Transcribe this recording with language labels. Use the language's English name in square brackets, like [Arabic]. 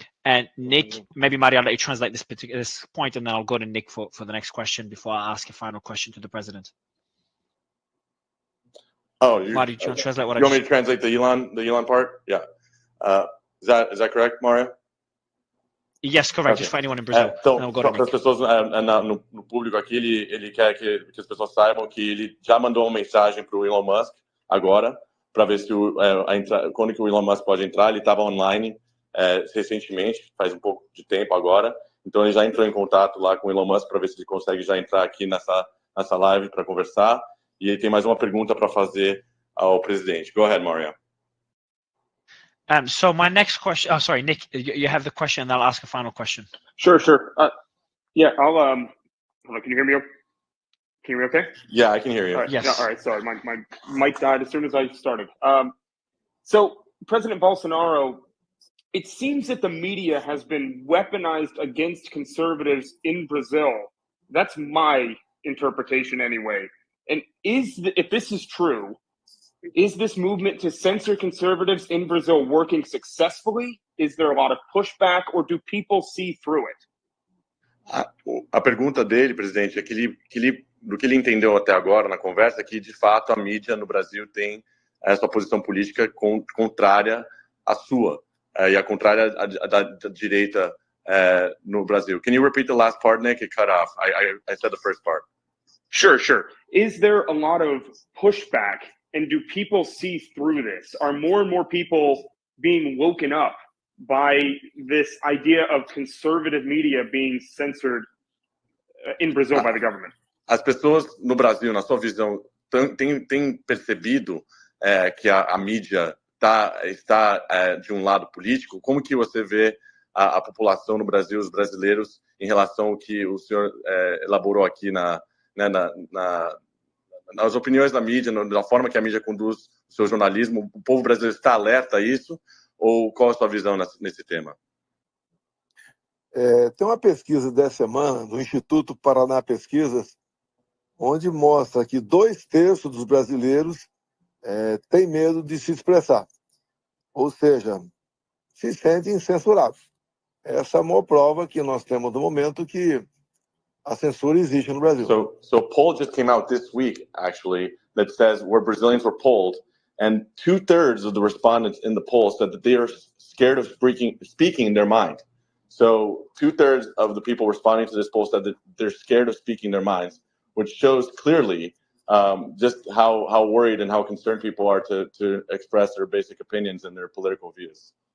[English] And Nick, maybe Mario, I'll let you translate this point, and then I'll go to Nick for the next question before I ask a final question to the president. Oh, Mario, you translate what you want me to translate the Elon part? Yeah. Is that correct, Mario? Yes, correct. Okay. Just for anyone in Brazil. [Portuguese] Então, só para as pessoas no público aqui, ele quer que as pessoas saibam que ele já mandou uma mensagem para o Elon Musk agora, para ver se quando que o Elon Musk pode entrar. Ele estava online recentemente, faz um pouco de tempo agora. Então, ele já entrou em contato lá com o Elon Musk para ver se ele consegue já entrar aqui nessa live para conversar. E ele tem mais uma pergunta para fazer ao presidente. [English] Go ahead, Mario. So my next question. Oh, sorry, Nick. You have the question, and I'll ask a final question. Sure. Yeah, I'll. Hold on, can you hear me? Can you hear me? Okay. Yeah, I can hear you. All right. Yes. No, all right. Sorry, my mic died as soon as I started. So President Bolsonaro, it seems that the media has been weaponized against conservatives in Brazil. That's my interpretation, anyway. And if this is true, is this movement to censor conservatives in Brazil working successfully? Is there a lot of pushback, or do people see through it? [Portuguese] A pergunta dele, presidente, é do que ele entendeu até agora na conversa, que de fato a mídia no Brasil tem essa posição política contrária à sua e a contrária da direita no Brasil. [English] Can you repeat the last part, Nick? It cut off. I said the first part. Sure. Is there a lot of pushback? And do people see through this? Are more and more people being woken up by this idea of conservative media being censored in Brazil by the government? [Portuguese] As pessoas no Brasil, na sua visão, têm percebido que a mídia está de um lado político? Como que você vê a população no Brasil, os brasileiros, em relação ao que o senhor elaborou aqui nas opiniões da mídia, na forma que a mídia conduz o seu jornalismo? O povo brasileiro está alerta a isso? Ou qual a sua visão nesse tema? Tem uma pesquisa dessa semana do Instituto Paraná Pesquisas, onde mostra que 2/3 dos brasileiros têm medo de se expressar. Ou seja, se sentem censurados. Essa é a maior prova que nós temos no momento que a censura existe no Brasil. [English] So a poll just came out this week, actually, that says where Brazilians were polled, and 2/3 of the respondents in the poll said that they are scared of speaking their mind. So 2/3 of the people responding to this poll said that they're scared of speaking their minds, which shows clearly just how worried and how concerned people are to express their basic opinions and their political views.